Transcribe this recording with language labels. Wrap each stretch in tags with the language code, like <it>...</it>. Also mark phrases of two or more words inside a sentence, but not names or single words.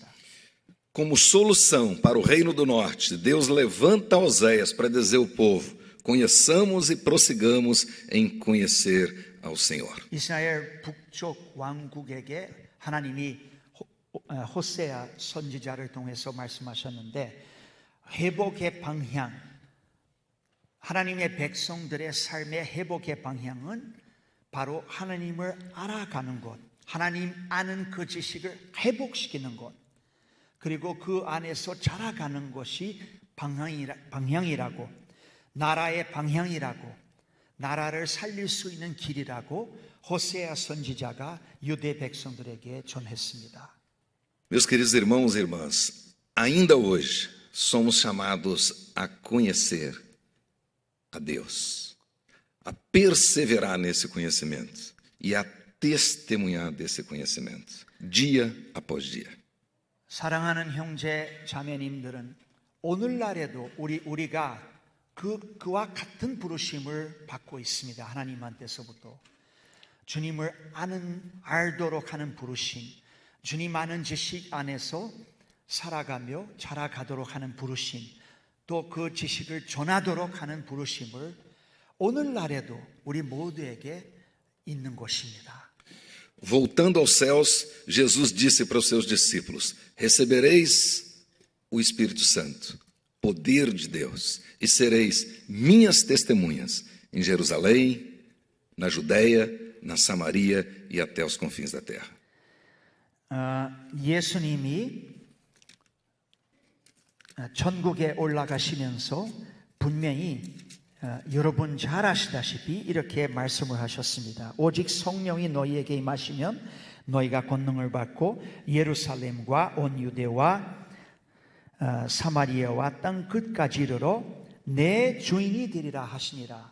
<pt>Como solução para o reino do norte, Deus levanta Oséias para dizer ao povo: conheçamos e prossigamos em conhecer ao Senhor.</pt> <ko>이스라엘 북쪽 왕국에게 하나님이 호세아 선지자를 통해서 말씀하셨는데 회복의 방향, 하나님의 백성들의 삶의 회복의 방향은 바로 하나님을 알아가는 것, 하나님 아는 그 지식을 회복시키는 것, 그리고 그 안에서 자라가는 것이 방향이라고, 나라의 방향이라고, 나라를 살릴 수 있는 길이라고 호세아 선지자가 유대 백성들에게 전했습니다.</ko> <pt>Meus queridos irmãos e irmãs, ainda hoje somos chamados a conhecer a Deus, a perseverar nesse conhecimento e a testemunhar desse conhecimento, dia após dia.</pt> <ko>사랑하는 형제 자매님들은 오늘날에도 우리가 그와 같은 부르심을 받고 있습니다. 하나님한테서부터 주님을 알도록 하는 부르심, 주님 아는 지식 안에서 살아가며 자라가도록 하는 부르심, 또 그 지식을 전하도록 하는 부르심을 오늘날에도 우리 모두에게 있는 것입니다.</ko> <pt>Voltando aos céus, Jesus disse para os seus discípulos: Recebereis o Espírito Santo, poder de Deus, e sereis minhas testemunhas em Jerusalém, na Judéia, na Samaria e até os confins da terra.</pt> <ko>예수님이 천국에 올라가시면서 분명히 여러분 잘 아시다시피 이렇게 말씀을 하셨습니다. 오직 성령이 너희에게 임하시면 너희가 권능을 받고 예루살렘과 온 유대와 사마리아와 땅 끝까지 이르러 내 주인이 되리라 하시니라.</ko>